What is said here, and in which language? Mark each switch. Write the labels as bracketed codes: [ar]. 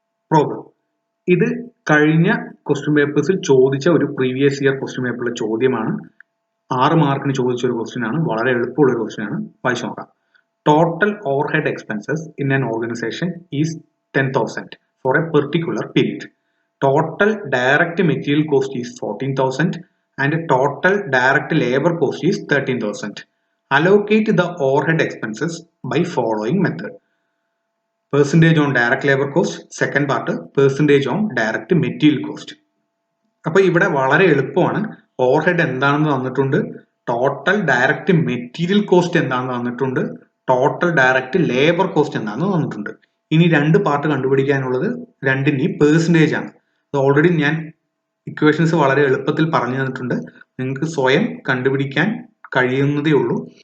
[ml] Problem ഇത് കഴിഞ്ഞ question പേപ്പേഴ്സിൽ ചോദിച്ച ഒരു പ്രീവിയസ് ഇയർ ക്വസ്റ്റ്യൻ പേപ്പറിലെ ചോദ്യമാണ്. 6 മാർക്കിന് ചോദിച്ച ഒരു ക്വസ്റ്റ്യൻ ആണ്, വളരെ എളുപ്പമുള്ള ഒരു ക്വസ്റ്റ്യൻ ആണ്. വായിച്ചു നോക്കാം. [en] Total overhead expenses in an organisation is 10,000 for a particular period. Total direct material cost is 14,000 and total direct labor cost is 13,000. Allocate the overhead expenses by following method. Percentage on direct labor cost, second part percentage on direct material cost. [ml] അപ്പോൾ ഇവിടെ വളരെ എളുപ്പമാണ്. Overhead എന്താണെന്ന് തന്നിട്ടുണ്ട്, total direct material cost എന്താണെന്ന് തന്നിട്ടുണ്ട്, total direct labour cost എന്താണെന്ന് തന്നിട്ടുണ്ട്. ഇനി രണ്ട് പാർട്ട് കണ്ടുപിടിക്കാനുള്ളത് രണ്ടിന്റെയും പെർസെൻറ്റേജ് ആണ്. ഓൾറെഡി ഞാൻ ഇക്വേഷൻസ് വളരെ എളുപ്പത്തിൽ പറഞ്ഞു തന്നിട്ടുണ്ട്, നിങ്ങൾക്ക് സ്വയം കണ്ടുപിടിക്കാൻ കഴിയുന്നതേ ഉള്ളൂ.